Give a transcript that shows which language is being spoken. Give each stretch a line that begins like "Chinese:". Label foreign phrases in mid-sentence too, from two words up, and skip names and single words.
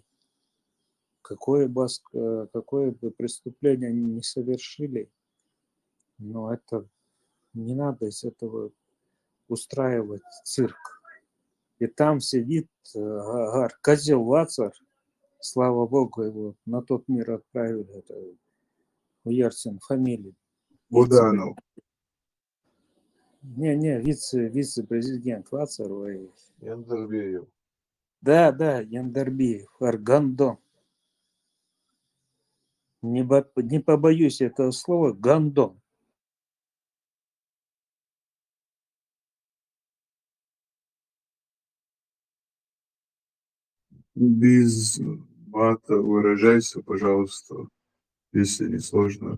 Russian: Какое бы преступление они не совершили, но это не надо из этого устраивать цирк. И там сидит козел Вацар, слава богу, его на тот мир отправили, это у Ярсин фамилия. Буданов. Не, вице-президент Вацар. Яндарбиев. Да, Яндарбиев, Гандон. Не побоюсь этого слова, Гандон. Без мата выражайся, пожалуйста, если не сложно.